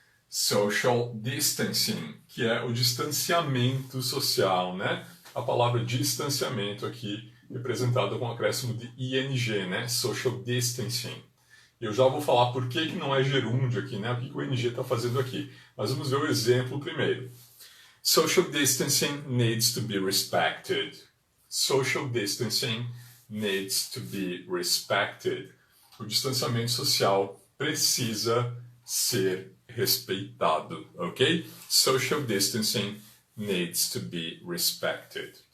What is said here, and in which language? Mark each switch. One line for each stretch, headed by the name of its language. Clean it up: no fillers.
Portuguese: Social distancing, que é o distanciamento social, né? A palavra distanciamento aqui representada com o acréscimo de ing, né? Social distancing. Eu já vou falar por que não é gerúndio aqui, né? O que o ing está fazendo aqui. Mas vamos ver o exemplo primeiro.
English: Social distancing needs to be respected. Social distancing needs to be respected.
Portuguese: O distanciamento social precisa ser respeitado, ok?
English: Social distancing needs to be respected.